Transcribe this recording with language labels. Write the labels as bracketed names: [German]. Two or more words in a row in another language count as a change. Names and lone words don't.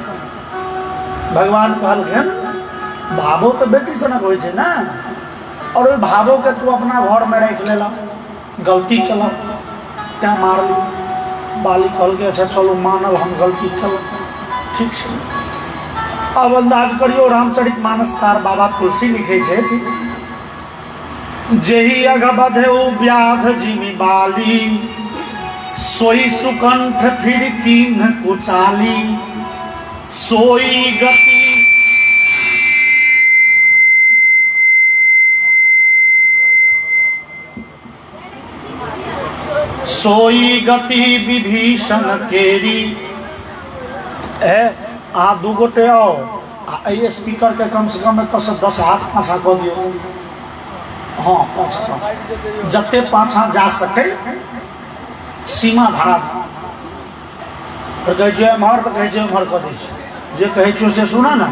[Maithili] भगवान कहलखिन भावो तो बेटी सनक होइ छै ना, और ओहि भावो के तू अपना घर में रख लेला, गलती केला त्या मारली। बाली कहलकै अच्छा चलो मानल हम गलती केलहुँ, ठीक छै। अब अंदाज करियो रामचरितमानसकार बाबा तुलसी लिखे छथि, [Awadhi] जेहि अघ बधेउ व्याध जिमि बाली, सोई सुकंठ फिर कीन्ह कुचाली, सोई गति सोई गति विभीषण केरी। [Maithili] आ दू गोटे आओ, स्पीकर के कम से कम 10 हाथ पाछा कऽ दियौ। हाँ पाछा जते पाछा जा सके सीमा धरा कहै छै एम्हर तऽ कहै छै एम्हर कऽ दै छै, जे कहै छौ से सुना ना।